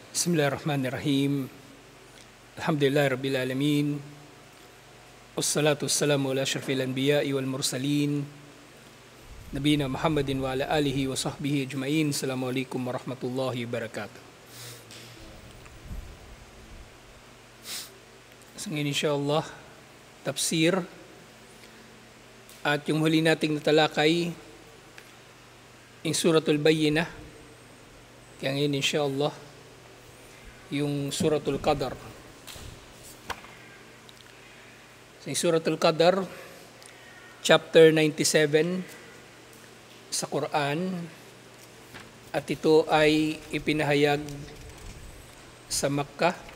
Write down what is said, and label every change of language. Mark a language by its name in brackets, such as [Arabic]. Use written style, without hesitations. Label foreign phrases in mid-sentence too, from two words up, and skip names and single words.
[Arabic] بسم الله الرحمن الرحيم. الحمد لله رب العالمين. والصلاة والسلام على أشرف الأنبياء والمرسلين. نبينا محمد وعلى آله وصحبه أجمعين. السلام عليكم ورحمة الله وبركاته. [Filipino] So ngayon insyaAllah, tafsir. At yung huli nating natalakay, yung Suratul Bayyinah. Kaya ngayon insyaAllah, yung Suratul Qadar. So, yung Suratul Qadar, chapter 97 sa Quran, at ito ay ipinahayag sa Makkah.